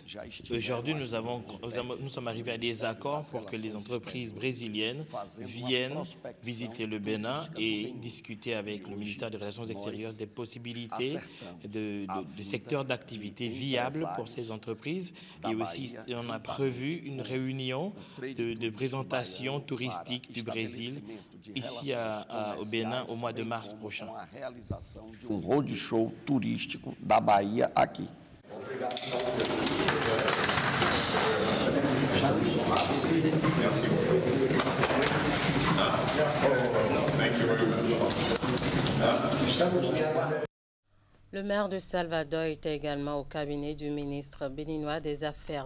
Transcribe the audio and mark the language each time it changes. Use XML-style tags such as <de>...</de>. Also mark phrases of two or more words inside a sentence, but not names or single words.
<fr>Aujourd'hui, nous sommes arrivés à des accords pour que les entreprises brésiliennes viennent visiter le Bénin et discuter avec le ministère des Relations extérieures des possibilités de secteurs d'activité viables pour ces entreprises. Et aussi, on a prévu une réunion de présentation touristique du Brésil ici au Bénin au mois de mars prochain.</fr> <pt>Roadshow turístico da Bahia aqui.</pt> <fr>Le maire de Salvador était également au cabinet du ministre béninois des Affaires</fr>